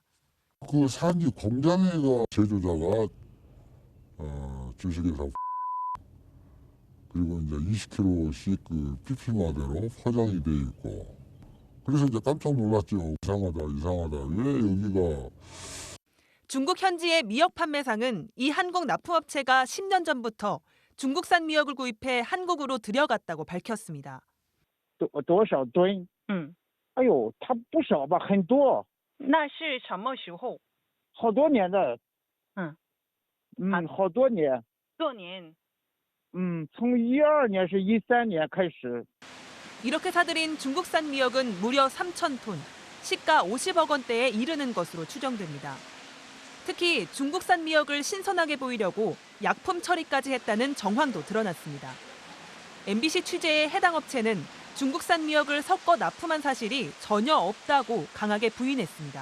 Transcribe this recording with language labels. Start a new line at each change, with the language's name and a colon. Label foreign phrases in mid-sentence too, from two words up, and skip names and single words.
Korean: 그 산지 공장에가 제조자가 주식회사 그리고 이제 20kg씩 그 PP마대로 포장이 돼 있고 그래서 이제 깜짝 놀랐죠. 이상하다. 왜 여기가 중국 현지의 미역 판매상은 이 한국 납품업체가 10년 전부터 중국산 미역을 구입해 한국으로 들여갔다고 밝혔습니다.
Chinese: 多少吨？哎呦，它不少吧，很多。那是什么时候？好多年的。好多年。多年。从12年是13年开始。
Korean: 이렇게 사들인 중국산 미역은 무려 3,000톤, 시가 50억 원대에 이르는 것으로 추정됩니다. 특히 중국산 미역을 신선하게 보이려고 약품 처리까지 했다는 정황도 드러났습니다. MBC 취재에 해당 업체는 중국산 미역을 섞어 납품한 사실이 전혀 없다고 강하게 부인했습니다.